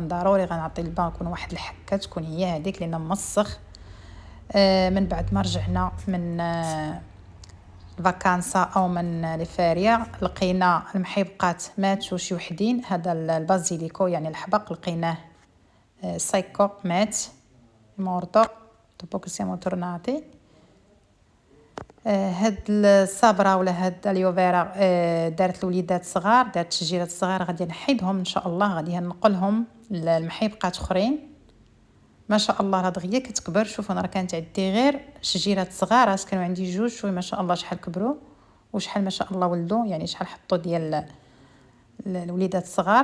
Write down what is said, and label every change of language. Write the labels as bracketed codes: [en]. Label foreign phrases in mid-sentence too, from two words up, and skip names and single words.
[ar] ضروري غنعطي البالكون واحد الحكه تكون هي هذيك لان موسخ. من بعد ما رجعنا من الفاكانسا او من ليفيريا لقينا المحيبقات ماتوا شي وحدين. هذا البازيليكو يعني الحبق لقيناه سايكو مات مورتو [it] dopo che siamo tornati. [ar] هاد الصبرة ولا هاد اليوفيرا دارت الوليدات صغار، دارت شجيرات صغار، غادي نحيدهم ان شاء الله، غادي ننقلهم للمحيبقات اخرين. ما شاء الله دغيا كتكبر. شوفوا انا راه كانت عندي غير شجيرات صغار، كانوا عندي جوج شوي ما شاء الله شحال كبروا وشحال ما شاء الله ولدوا، يعني شحال حطوا ديال الوليدات الصغار.